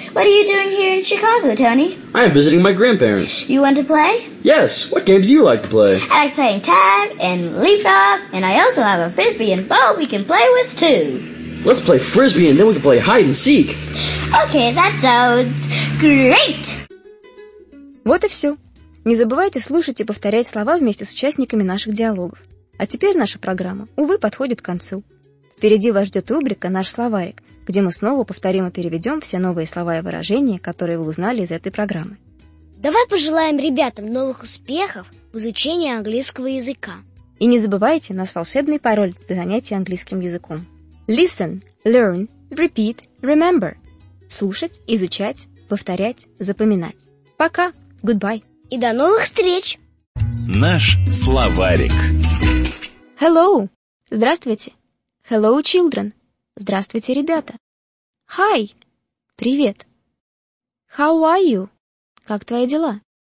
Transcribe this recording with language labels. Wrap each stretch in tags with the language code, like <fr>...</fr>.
<en>What are you doing here in Chicago, Tony? I am visiting my grandparents. You want to play? Yes. What games do you like to play? I like playing tag and leapfrog. And I also have a frisbee and ball we can play with, too. Let's play frisbee and then we can play hide and seek. Okay, that sounds great.</en> <ru>Вот и все. Не забывайте слушать и повторять слова вместе с участниками наших диалогов. А теперь наша программа, увы, подходит к концу. Впереди вас ждет рубрика «Наш словарик», где мы снова повторим и переведем все новые слова и выражения, которые вы узнали из этой программы. Давай пожелаем ребятам новых успехов в изучении английского языка. И не забывайте наш волшебный пароль для занятий английским языком.</ru> <en>Listen, learn, repeat, remember.</en> <ru>Слушать, изучать, повторять, запоминать. Пока!</ru> <en>Goodbye.</en> <ru>И до новых встреч. Наш словарик.</ru> <en>Hello.</en> <ru>Здравствуйте.</ru> <en>Hello, children.</en> <ru>Здравствуйте, ребята.</ru> <en>Hi.</en> <ru>Привет.</ru> <en>How are you?</en> <ru>Как твои дела?</ru>